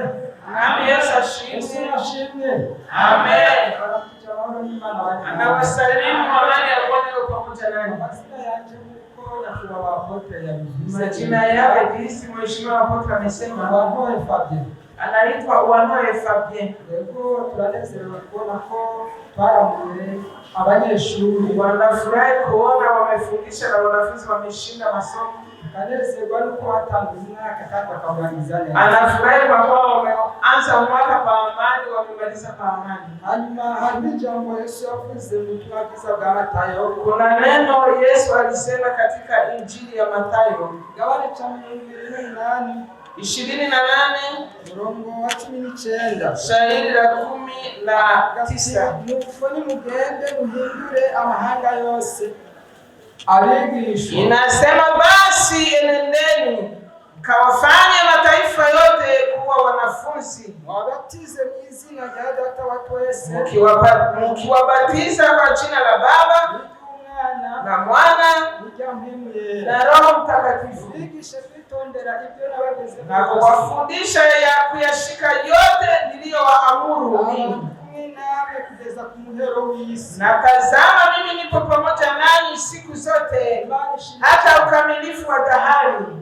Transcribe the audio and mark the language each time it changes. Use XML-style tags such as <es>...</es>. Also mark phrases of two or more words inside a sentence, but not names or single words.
<rn>Amen. Yesu ashimwe. Amen.</rn> <sw>Anawasalimu kwa amani ya Bwana pamoja nanyi. Majina yake jinsi mheshimiwa Apotre amesema, Uwanoye Fabien. Anaitwa Uwanoye Fabien.</sw> <rn>Yego turanezerewe kubona ko twaramuye abanyeshuri</rn> <sw>wanafurahi kuona wamefundisha na wanafunzi wameshinda masomo.</sw> <rn>Kanezerwa nuko hatanguye umwaka kandi bakarangiza neza.</rn> <sw>Anafurahi kwa kuwa wameanza mwaka kwa amani, wamemaliza kwa amani.</sw> <rn>Hanyuma hari ijambo Yesu yavuze mu butumwa bwiza bwa Matayo.</rn> <sw>Kuna neno Yesu alisema katika Injili ya Matayo, gabane cha 28</sw> <rn>murongo wa 19</rn> <sw>shairi la 19.</sw> <rn>Nuko nimugende muhindure amahanga yose abigishwa.</rn> <sw>Inasema basi enendeni mkawafanye mataifa yote kuwa wanafunzi,</sw> <rn>wabatize mu izina rya Data wa twese,</rn> <sw>mkiwabatiza kwa jina la Baba na Mwana na Roho Mtakatifu, na kuwafundisha ya kuyashika yote niliyowaamuru mimi. Na tazama mimi nipo pamoja nanyi siku zote hata ukamilifu wa dahari.</sw>